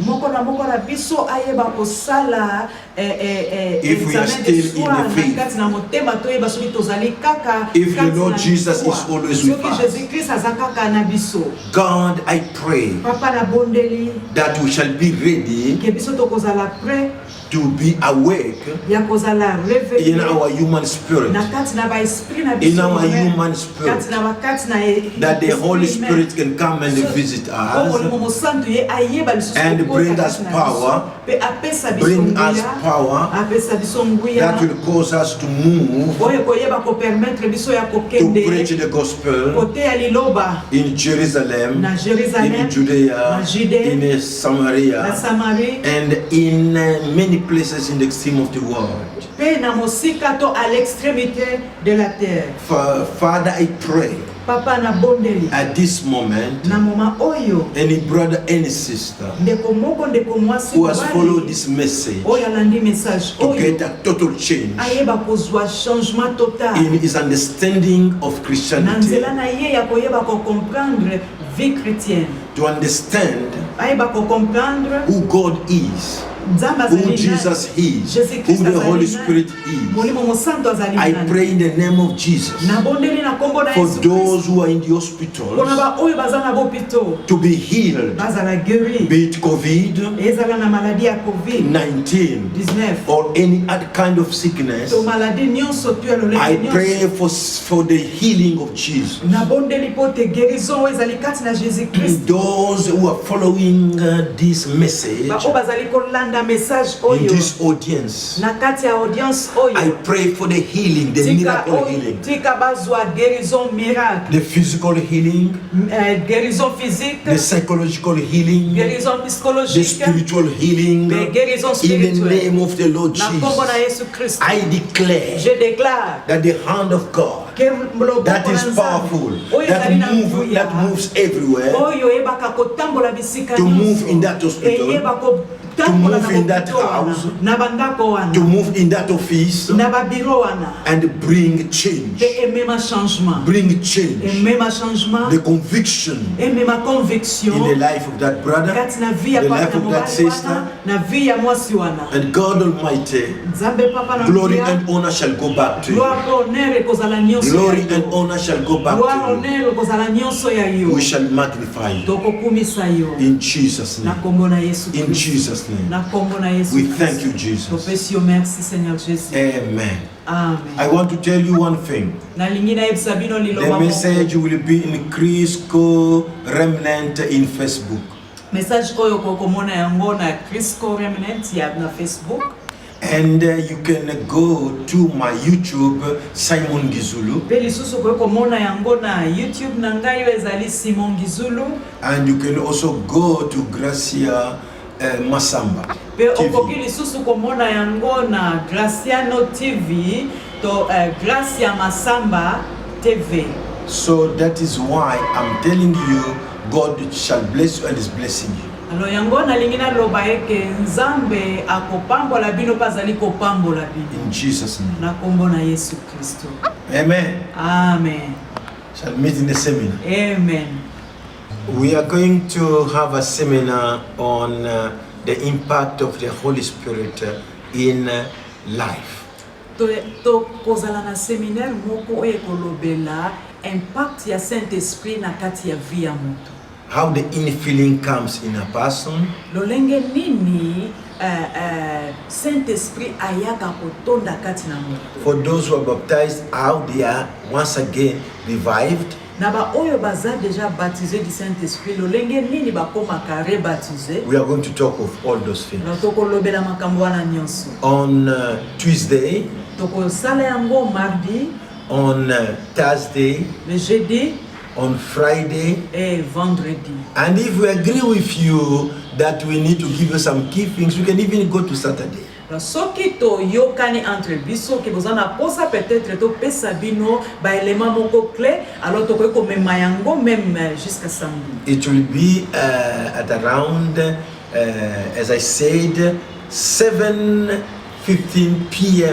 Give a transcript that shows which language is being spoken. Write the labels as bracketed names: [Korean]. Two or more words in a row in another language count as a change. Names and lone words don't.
[Lingala] Moko na biso ayeba kosala [English] if we are [French] examen de [English] still in [French] soi [English] the faith. [Lingala] na kati na motema toyeba soki tozali kaka [English] If the [Lingala] kati [English] Lord [Lingala] na [English] Jesus [French] foi. [English] is always with [Lingala] Soki [English] us. [Lingala] Jésus-Christ aza kaka na biso. [English] God, I pray [Lingala] Papa na bondeli [English] that we shall be ready [Lingala] ke biso tokozala prêt [English] to be awake [Lingala] ya kozala [English] in [French] réveillé [English] our human spirit, [Lingala] na kati na ba esprit na [English] in [Lingala] biso [English] our [French] humain. [English] human spirit, [Lingala] Kati na bakati na [English] that the [French] esprit [English] Holy [French] humain. [English] Spirit can come and visit [Lingala] Molimo [English] us, [Lingala] Mosantu ye ayeba lisusu [English] and [Lingala] kokota [English] bring [Lingala] kati [English] us [Lingala] na [English] power, [Lingala] biso. Pe apesa biso [English] bring us [Lingala] nguya. [English] power [Lingala] Apesa biso nguya. [English] that will cause us to move, [Lingala] Oyo koyeba ko permettre biso ya [English] to [Lingala] kokende [English] preach the gospel [Lingala] kote ya liloba [English] in Jerusalem, [Lingala] na Jérusalem, [English] in Judea, [Lingala] na Judée, [English] in [Lingala] na [English] Samaria, [Lingala] Samarie, [English] and in many places in the extreme of the world. [Lingala] pe na mosika to [French] à l'extrémité de la terre. [English] Father, I pray [Lingala] Papa na bondeli [English] at this moment, [Lingala] na moma oyo [English] any brother, any sister [Lingala] ndeko moko ndeko mwasi [English] who has [Lingala] mobali, [English] followed this message [Lingala] oyo alandi message [English] to [Lingala] oyo [English] get a total change [Lingala] ayeba kozwa [French] changement total [English] in his understanding of [Lingala] na [English] Christianity, [Lingala] nzela na ye ya koyeba ko [French] comprendre vie chrétienne, [English] to understand [Lingala] ayeba ko comprendre [English] who God is, [Lingala] Nzambe [English] who [Lingala] azali [English] Jesus [Lingala] nani, [English] is, [Lingala] Jésus-Christ [English] who the [Lingala] azali [English] Holy [Lingala] nani, [English] Spirit is. [Lingala] Molimo Mosantu azali [English] I [Lingala] nani. [English] pray in the name of Jesus [Lingala] Na bondeli na kombo na [English] for [Lingala] Yesu Christ. [English] those who are in the [Lingala] Pona [English] hospitals [Lingala] ba oyo baza na bopito [English] to be healed, [Lingala] bazala guéri. [English] be it COVID-19 [Lingala] Ezala na maladie ya COVID-19 [English] or any other kind of sickness. [Lingala] to maladie nyonso tu ya [English] I [Lingala] lolenge [English] pray [Lingala] nyonso. [English] for the healing of Jesus. [Lingala] Na bondeli po te guérison oyo ezali kati na Jésus-Christ. [English] Those who are following this message, [Lingala] Ba oyo bazali kolanda na message [English] in [Lingala] oyo [English] this audience. [Lingala] na kati ya audience oyo [English] I pray for the healing, the miracle healing, [Lingala] tika bazwa [French] guérison miracle, [English] the physical healing, [French] guérison physique, [English] the psychological healing, [French] guérison [English] the [French] psychologique, [English] spiritual healing. [French] guérison [English] In the [French] spirituelle. [English] name of the Lord [Lingala] Na kombo na [English] Jesus, [Lingala] Yesu Kristo. [English] I declare [French] Je déclare [English] that the hand of God [Lingala] que loboko [English] that [Lingala] na [English] is [Lingala] Nzambe, [English] powerful, [Lingala] oyo ezali na nguvu [English] that moves everywhere, [Lingala] oyo eyebaka kotambola bisika [English] to [Lingala] nyonso, [English] move in that hospital, [Lingala] eyeba [English] to [Lingala] kotambola [English] move [Lingala] na [English] in that [Lingala] bokito wana, [English] house, [Lingala] na bandako wana, [English] to move in that office, [Lingala] na babiro wana, [English] and bring change. [Lingala] pe emema changement, [English] Bring change. [Lingala] emema changement, [English] The conviction [Lingala] emema [English] in [French] conviction [English] the life of that brother, [Lingala] kati na vie ya [English] the [Lingala] papa [English] life [Lingala] na [English] of that [Lingala] mobali [English] sister, [Lingala] wana, na vie ya mwasi wana. [English] and God Almighty. [Lingala] Nzambe papa na [English] Glory [Lingala] mbia, [English] and honor shall go back to you. [French] gloire honneur [Lingala] ekozala nyonso [English] Glory [Lingala] ya [English] and [Lingala] yo. [English] honor shall go back [French] Gloire [English] to you. [Lingala] honneur ekozala nyonso ya yo. [English] We shall magnify you [Lingala] Tokokumisa yo. [English] in Jesus' [Lingala] Na [English] name. [Lingala] kombo na Yesu [English] In [Lingala] Kristo. [English] Jesus' name. [Lingala] Na kombo na Yesu [English] We [Lingala] Kristo. [English] thank you, Jesus. [Lingala] Topesi yo [French] merci Seigneur Jésus. [English] Amen. [Lingala] Amen. [English] I want to tell you one thing. [Lingala] Nalingi nayebisa bino liloba [English] The [Lingala] moko. [English] message will be in Crisco Remnant in Facebook. [Lingala] Message oyo kokomona yango na Crisco Remnant ya na Facebook. [English] And you can go to my YouTube, Simon Gizulu, [Lingala] Pe lisusu kokomona yango na YouTube na ngai yo ezali Simon Gizulu. [English] and you can also go to Gracia Masamba [Lingala] Pe okoki [English] TV. [Lingala] lisusu komona yango na Graciano TV to Gracia Masamba TV. [English] So that is why I'm telling you, God shall bless you and is blessing you. [Lingala] Alors yango nalingi naloba eke Nzambe akopambola bino pazali kopambola bino. [English] In Jesus' name. [Lingala] Na kombo na Yesu Kristo. [English] Amen. [Lingala] Amen. [English] Shall meet in the seminar. Amen. We are going to have a seminar on the impact of the Holy Spirit in life. [Lingala] To kozala na séminaire moko oyo ekolobela impact ya Saint-Esprit na kati ya vie ya moto. [English] How the infilling comes in a person, [Lingala] Lolenge nini Saint-Esprit ayaka kotonda kati na moto. [English] for those who are baptized, how they are once again revived, [Lingala] Na ba oyo baza [French] déjà baptisé du Saint-Esprit, [Lingala] lolenge nini bakomaka rebaptisé. [English] we are going to talk of all those things. [Lingala] Na tokolobela makambo wana nyonso. [English] On Tuesday, [Lingala] Tokosala yango mardi, [English] on Thursday, [French] le jeudi [English] on Friday, [French] et vendredi. [English] and if we agree with you that we need to give you some key things, we can even go to Saturday. [Lingala] Alors, soki to yokani entre biso ki bozana posa peut-être to pesa bino ba élément moko clé, alors to ko mema yango [French] même jusqu'à samedi. [English] It will be at around, as I said, 7:15 p.m.